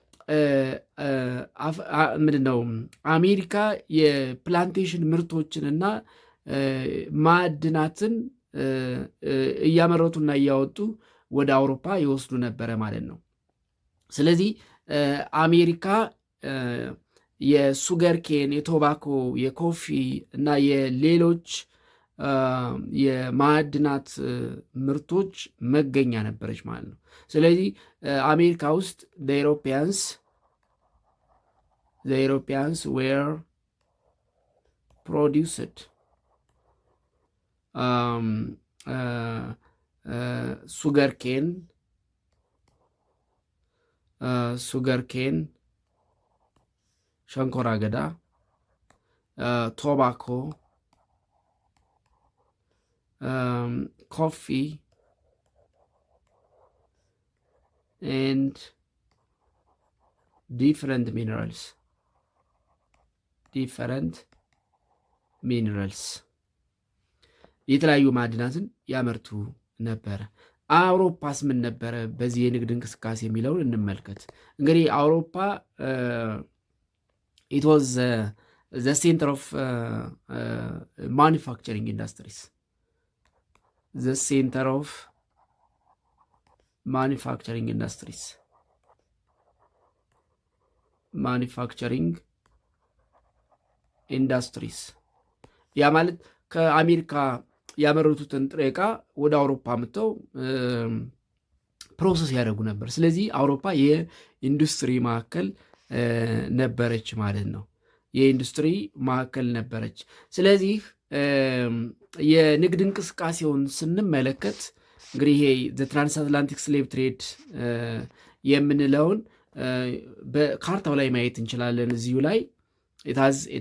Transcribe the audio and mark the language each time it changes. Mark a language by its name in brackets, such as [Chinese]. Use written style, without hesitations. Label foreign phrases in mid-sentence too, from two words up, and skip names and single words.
[Amharic] ምንድነው አሜሪካ የፕላንቴሽን ምርቶችንና ማዕድናትን እያመረቱና እያወጡ ወደ አውሮፓ ይወስዱ ነበረ ማለት ነው። ስለዚህ አሜሪካ [English] የsugar cane፣ [Amharic] የቶባኮ፣ የኮፊ እና የሌሎች የማዕድናት ምርቶች መገኛ ነበረች ማለት ነው። ስለዚህ አሜሪካ ውስጥ [English] the Europeans were produced sugar cane [Amharic] ሸንኮራ አገዳ፣ ቶባኮ፣ [English] coffee and different minerals [Amharic] የተለያዩ ማዕድናትን ያመርቱ ነበረ። አውሮፓስ ምን ነበረ በዚህ የንግድ እንቅስቃሴ የሚለውን እንመልከት። እንግዲህ አውሮፓ [English] it was the center of manufacturing industries, the center of manufacturing [Amharic] industries ያ ማለት ከአሜሪካ ያመረቱትን ጥሬ ዕቃ ወደ አውሮፓ መጥተው ፕሮሰስ ያደርጉ ነበር። ስለዚህ አውሮፓ የኢንዱስትሪ ማዕከል ነበረች ማለት ነው። የኢንዱስትሪ ማዕከል ነበረች። ስለዚህ የንግድ እንቅስቃሴውን ስንመለከት እንግዲህ ይሄ [English] transatlantic slave trade [Amharic] የምንለውን በካርታው ላይ ማየት እንችላለን። እዚሁ ላይ ኢታዝ